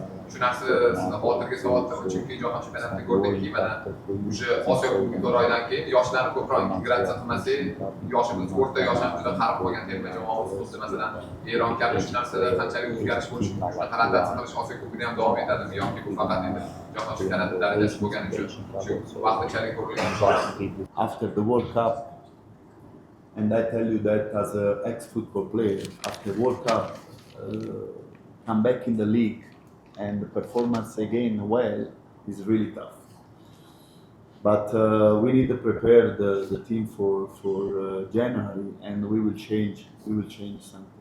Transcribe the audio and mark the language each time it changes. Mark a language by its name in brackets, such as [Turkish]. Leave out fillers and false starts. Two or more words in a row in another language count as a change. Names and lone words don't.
[Uzbek] Shu narsa sizni hozirgi savolda, chunki jahon chempionatida ko'rdikki, mana o'sha Osiyo Kubogi to'g'ridan keyin yoshlarni ko'proq integratsiya qilmasak, yoshimiz o'rta yosh ham juda qarib qolgan terma jamoamiz bo'lsa, masalan, Eron kabi shu narsalar qanchalik o'zgarish bo'lishi mumkin, g'alati qilish Osiyo Kubogida ham davom etadimi yoki bu faqat endi jahon chempionati darajasi bo'lgani uchun shu vaqtinchalik ko'rilgan. [English] After the World Cup, and I tell you that as an ex-football player, after World Cup, come back in the league and the performance again well is really tough. But we need to prepare the team for January, and we will change something.